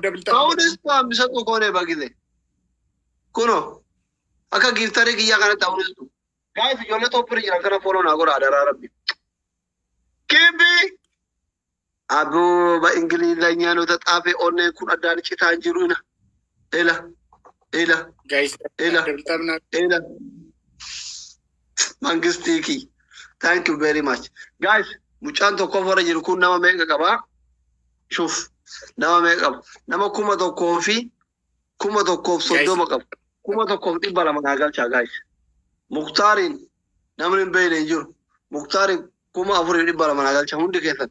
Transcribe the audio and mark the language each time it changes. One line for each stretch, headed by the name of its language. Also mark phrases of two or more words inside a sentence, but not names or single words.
Oromo: Ta'uunis paamisa qoqoonee bagite. Kuno akka giiftarii kiyyaa kana ta'uunis tu. Guys, ijoollee toppira jiran kana foloo naa godhaa adaraa rabbi. Kimbi. Abooba Ingilizyaa nu taxaafee onneen kun addaan citaa hin jiru. Ela.
English: Guys, double tap na.
Oromo: Ela. Mangistiki.
English: Thank you very much.
Oromo: Guys, mucaan tokko fora jiru kun nama meeqa qabaa? Shuf. Nama meeqa qaba? Nama 1,000 fi 1,030 qaba. 1,200 naa galchaa guys. Muktaarin namni hin beekne hin jiru. Muktaarin 4,200 naa galcha hundi keessan.